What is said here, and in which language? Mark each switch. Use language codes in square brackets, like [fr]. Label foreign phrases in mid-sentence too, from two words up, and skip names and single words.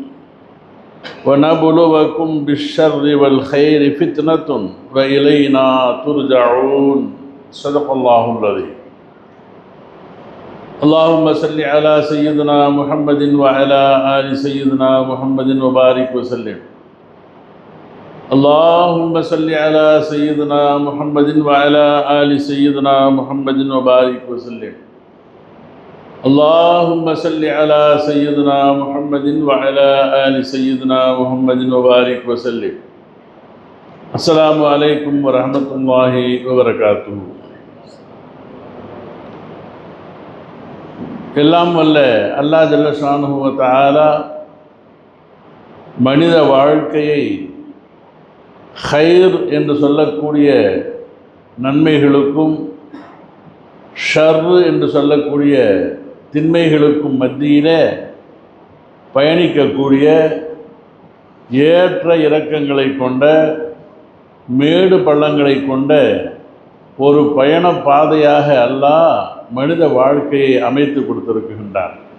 [ar] ونبلوكم بالشر والخير فتنة وإلينا ترجعون صدق الله العظيم اللهم صل على سيدنا محمد وعلى آل سيدنا محمد وبارك وسلم اللهم صل على سيدنا محمد وعلى آل سيدنا محمد وبارك وسلم اللهم صل على سيدنا محمد وعلى آل سيدنا محمد وبارك وسلم السلام عليكم ورحمة الله وبركاته. [ta] எல்லாம் வல்ல அல்லாஹ் [ar] جل شأنه وتعالى [ta] மனித வாழ்க்கையை ஹைர் என்று சொல்லக்கூடிய நன்மைகளுக்கும் ஷர் என்று சொல்லக்கூடிய தின்மைகளுக்கும் மத்தியிலே பயணிக்கக்கூடிய ஏற்ற இறக்கங்களை கொண்ட மேடு பள்ளங்களை கொண்ட ஒரு பயண பாதையாக அல்லாஹ் மனித வாழ்க்கையை அமைத்து கொடுத்திருக்கின்றான்.